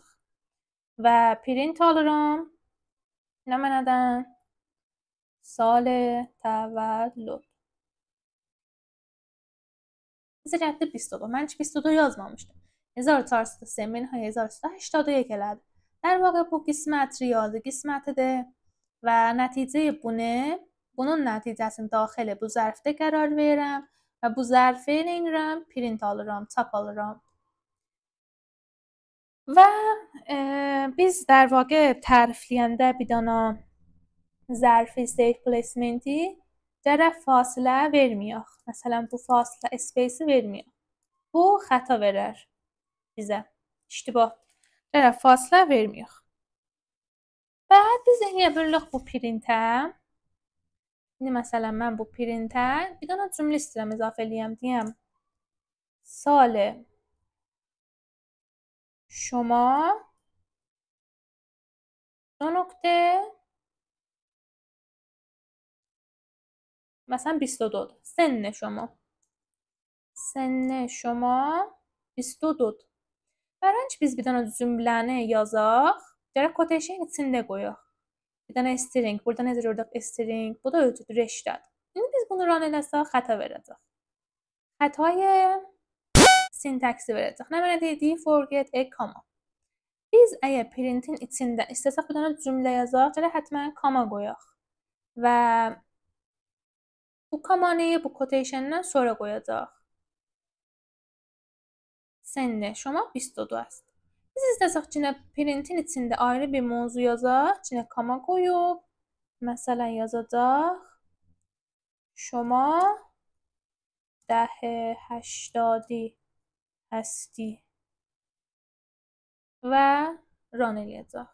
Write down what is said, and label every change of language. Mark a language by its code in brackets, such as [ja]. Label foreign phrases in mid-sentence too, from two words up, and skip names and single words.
[az] Və print alıram. Nə mənədən? [fa] سال تولد. [az] Bizə gəldi 22. Mən heç 22 yazmamışdım. 1400 minha 1381 elədi. [fa] در واقع [az] bu qismət riyazi qismətidir və nəticəyi bunun nəticəsini daxili bu zərfdə qərar verirəm və bu zərfi nə edirəm? Print alıram, çap alıram. Və biz [fa] در واقع [az] tərifləyəndə bir dana zərfi [en] safe placement-i [az] gərək fasilə verməyək. Məsələn, bu fasilə space-i verməyək. Bu xəta verər bizə. İştibah. Gərək fasilə verməyək. Və biz eləyə bilirik bu printə. İndi məsələn, mən bu printə bir dana cümlə istəyirəm izafə eləyəm. Deyəm, [fa] سال شما دو نقطه مثلا 22 سن شما 22 برای اینکه [az] biz bir dənə cümləni yazaq, gərək quotation içində qoyaq. Bir dənə string, burada necə gördük string, bu da ölçüdür, reştədir. İndi biz bunu run eləsək xəta verəcək. Xətayı sintaksi verəcək. Nə mənə deyir? [en] Forget a comma. [az] Biz əgər printin içində istəsək bir dənə cümlə yazaq, gərək həttəmən koma qoyaq və bu komanı bu quotation'dan sonra qoyacaq. [fa] سن شما 22 است. [az] Biz istəsək cinə printin içində ayrı bir mövzu yazaq, cinə koma qoyub, məsələn yazacaq [fa] شما 1080 هستی [az] və run eləyəcək.